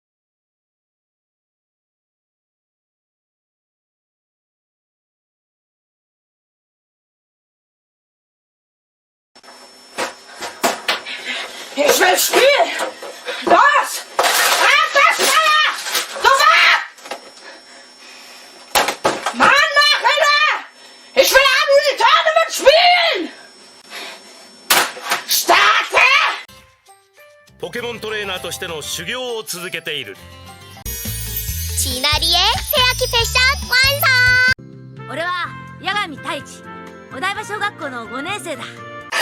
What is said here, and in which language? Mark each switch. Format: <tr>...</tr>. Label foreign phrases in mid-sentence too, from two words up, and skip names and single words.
<de>Ich will spielen! Los! Abwärtsfeuer! Du warst! Mann, Nachhinein! Ich will am Tournament spielen! Starte!</de> <ja>ポケモントレーナーとしての修行を続けている。</ja> <ko>진아리의 새학기 패션 완성!</ko> <ja>俺は八神太一、お台場小学校の5年生だ。</ja>